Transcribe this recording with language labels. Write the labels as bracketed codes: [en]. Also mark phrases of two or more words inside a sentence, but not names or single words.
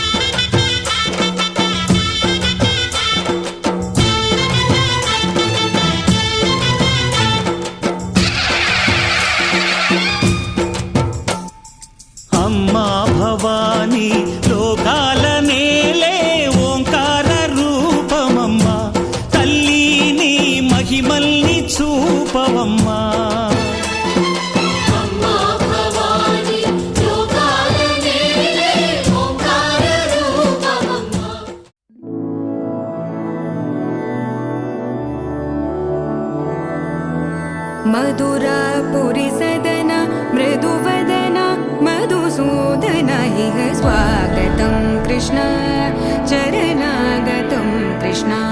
[te] అమ్మా భవానీ లోకాల నేలే ఓంకార రూపమమ్మా తల్లి నీ మహిమల్ని చూపవమ్మా అమ్మా భవాని లోకాల నేలే ఓంకార రూపమమ్మా [sa] मधुरापुरि सदन मृदुवदन मधुसूदन इह स्वागतं कृष्ण चरणागतं कृष्ण